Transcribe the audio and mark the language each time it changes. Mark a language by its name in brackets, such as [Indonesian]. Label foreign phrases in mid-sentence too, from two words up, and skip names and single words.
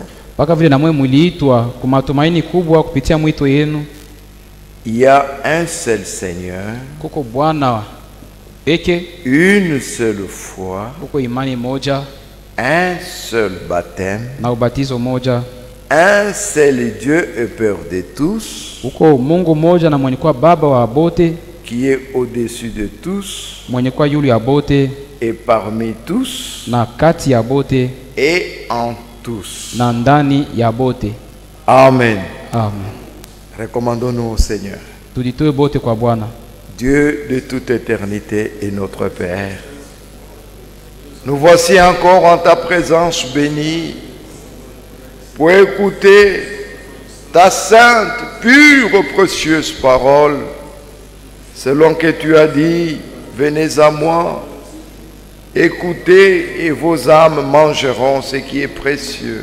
[Swahili] Paka vile na mwe muliitwa kwa matumaini kubwa kupitia mwito yenu. [French] Il y a un seul Seigneur. [Swahili] Kuko Bwana peke. [French] Une seule foi. [Swahili] Kuko imani moja. [French] Un seul baptême. [Swahili] Na ubatizo moja. [French] Un seul Dieu et Père de tous. [Swahili] Kuko Mungu moja na mwenye kwa baba wa bote. [French] Qui est au-dessus de tous. [Swahili] Mwenye kwa yulu ya bote. [French] Et parmi tous. [Swahili] Na kati ya bote. [French] Et en tous. [Swahili] Na ndani ya bote. [French] Amen. [Swahili] Amen. [French] Recommandons-nous au Seigneur. [Swahili] Tuditoe bote kwa Bwana. [French] Dieu de toute éternité et notre Père. Nous voici encore en ta présence bénie pour écouter ta sainte, pure, précieuse parole, selon que tu as dit, venez à moi, écoutez et vos âmes mangeront ce qui est précieux.